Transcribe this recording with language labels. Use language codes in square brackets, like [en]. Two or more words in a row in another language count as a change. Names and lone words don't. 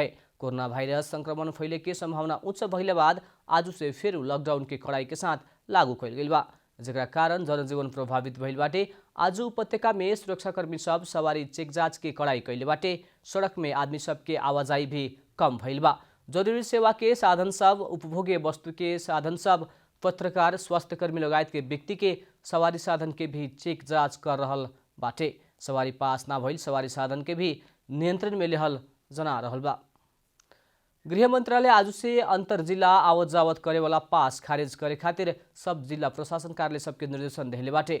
[bho] कोरोना वायरस संक्रमण फैले के संभावना उच्च भइले बाद आज से फिर लॉकडाउन के कड़ाई के साथ लागू कैल गइल बा, जेकरा कारण जनजीवन प्रभावित भइल बाटे। आज उपत्यका में सुरक्षाकर्मी सब सवारी चेक जांच के कड़ाई कैले बाटे। सड़क में आदमी सब के आवाजाही भी कम भइल बा। जरूरी सेवा के साधन सब, उपभोग्य वस्तु के साधन सब, पत्रकार, स्वास्थ्यकर्मी लगायत के व्यक्ति के सवारी साधन के भी चेक जांच कर रहल बाटे। सवारी पास ना भइल सवारी साधन के भी नियंत्रण में लेहल जना रहल बा। गृह मंत्रालय आज से अंतर जिला आवत जावत करे वाला पास खारिज करे खातिर सब जिला प्रशासन कार्यालय सबके निर्देशन देहले बाटे।